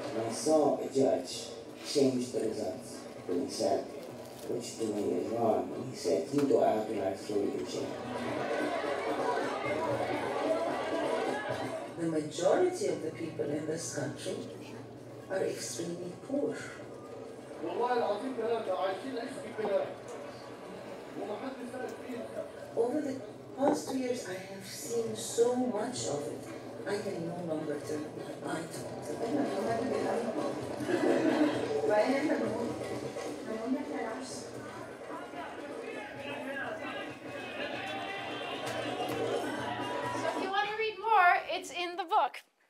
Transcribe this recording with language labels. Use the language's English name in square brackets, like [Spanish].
[English] I saw a judge change the results when he said, which to me is wrong, when he said, you go out and I throw you in jail. The majority of the people in this country are extremely poor. [Arabic] والله العظيم ثلاثة عايشين عيش في بلاد ومحدش سأل فيها. [English] Over the past 2 years, I have seen so much of it. I can no longer turn my eye to it. So if you want to read more, it's in the book.